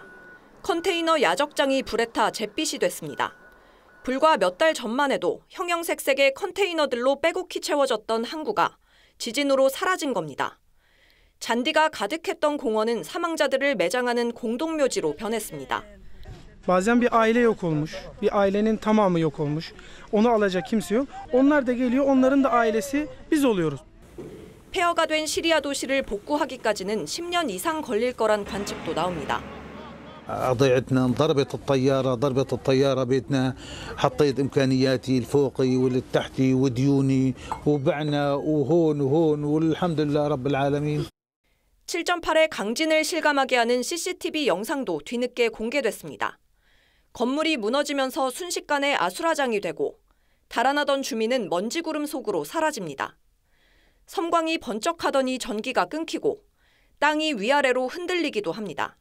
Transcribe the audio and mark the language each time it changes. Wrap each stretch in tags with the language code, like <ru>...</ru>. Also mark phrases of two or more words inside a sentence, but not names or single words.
<ko>컨테이너 야적장이 불에 타 잿빛이 됐습니다. 불과 몇 달 전만 해도 형형색색의 컨테이너들로 빼곡히 채워졌던 항구가 지진으로 사라진 겁니다. 잔디가 가득했던 공원은 사망자들을 매장하는 공동묘지로 변했습니다.</ko> <tr>Bazen bir aile yok olmuş. Bir ailenin tamamı yok olmuş. Onu alacak kimse yok. Onlar da geliyor. Onların da ailesi biz oluyoruz.</tr> <ko>폐허가 된 시리아 도시를 복구하기까지는 10년 이상 걸릴 거란 관측도 나옵니다.</ko> <ar>ضيعتنا ضربت الطيارة بيتنا حطيت إمكانياتي الفوقي والتحتي وديوني وبعنا وهون والحمد لله رب العالمين.</ar> <ko>7.8의 강진을 실감하게 하는 CCTV 영상도 뒤늦게 공개됐습니다. 건물이 무너지면서 순식간에 아수라장이 되고 달아나던 주민은 먼지구름 속으로 사라집니다. 섬광이 번쩍하더니 전기가 끊기고 땅이 위아래로 흔들리기도 합니다.</ko>